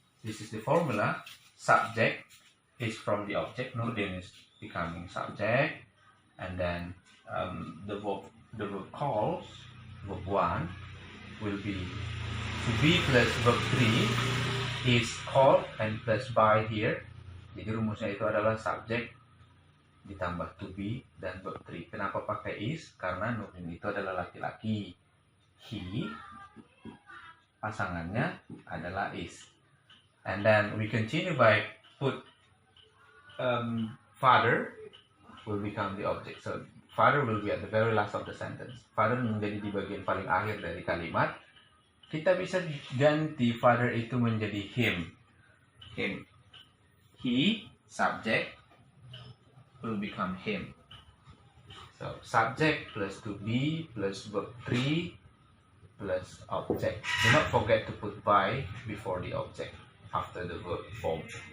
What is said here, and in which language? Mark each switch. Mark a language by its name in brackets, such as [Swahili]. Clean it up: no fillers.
[English] This is the formula. Subject is from the object, Nurdin is becoming subject, and then the verb calls, verb 1, will be to be plus verb 3 is called and plus by here. [Indonesian] Jadi rumusnya itu adalah subjek ditambah to be dan verb 3. Kenapa pakai is? Karena Nurdin itu adalah laki-laki. He, pasangannya adalah is. [English] And then we continue by put father will become the object. So father will be at the very last of the sentence. [Indonesian] Father menjadi di bagian paling akhir dari kalimat. Kita bisa ganti father itu menjadi him. [English] Him. He, subject, will become him. So subject plus to be plus verb 3 plus object. Do not forget to put by before the object after the verb form.